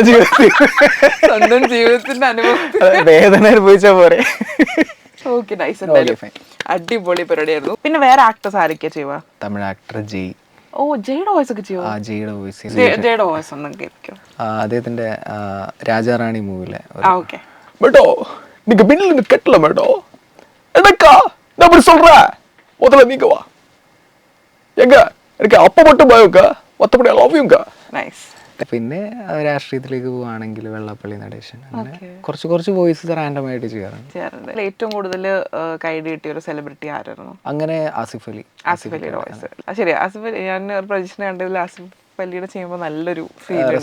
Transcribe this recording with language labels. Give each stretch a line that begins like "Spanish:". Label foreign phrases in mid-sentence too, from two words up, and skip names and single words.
Malayalam: ജീവിതത്തിന്റെ അനുഭവം വേദന അനുഭവിച്ചാ പോരെ. ഓക്കെ, നൈസ്. അടിപൊളി പരിപാടിയായിരുന്നു. പിന്നെ വേറെ ആക്ടേഴ്സ് ആരൊക്കെയാ ചെയ്യുക? തമിഴ് ആക്ടർ ജയ്. ഓ, ജയുടെ വോയിസ് ഒക്കെ ചെയ്യുമോ? ജയുടെ വോയിസ് ഒന്നും കേൾക്കും. അദ്ദേഹത്തിന്റെ രാജാറാണി മൂവിലെ. ഓക്കെ.
Tamil: மேடோ நீங்க பின்னில கட்டல மேடோ எடக்கா நான் இப்படி சொல்றேன் முதல்ல நீங்க வா எங்க
Malayalam: എനിക്ക് അപ്പം
Tamil: மட்டும் பயம்க்கா மற்றபடி லவ்யூங்கா.
Malayalam: നൈസ്. പിന്നെ രാഷ്ട്രീയത്തിലേക്ക് പോവുകയാണെങ്കിൽ വെള്ളാപ്പള്ളി നടേശൻ. അങ്ങനെ കുറച്ച് വോയിസ് റാൻഡം ആയിട്ട് ചെയ്യാറുണ്ട്. ഏറ്റവും കൂടുതൽ കൈഡി കിട്ടിയ ഒരു സെലിബ്രിറ്റി ആരായിരുന്നു? അങ്ങനെ ആസിഫ് അലി. ആസിഫ് അലിയുടെ വോയിസ്. ശരി, ആസിഫ് അലി. ഞാൻ ഒരു പ്രൊജക്ഷൻ കണ്ടതിൽ ആസിഫ് അല്ലിയുടെ ചെയ്യുമ്പോൾ നല്ലൊരു ഫീൽ ഉണ്ട്.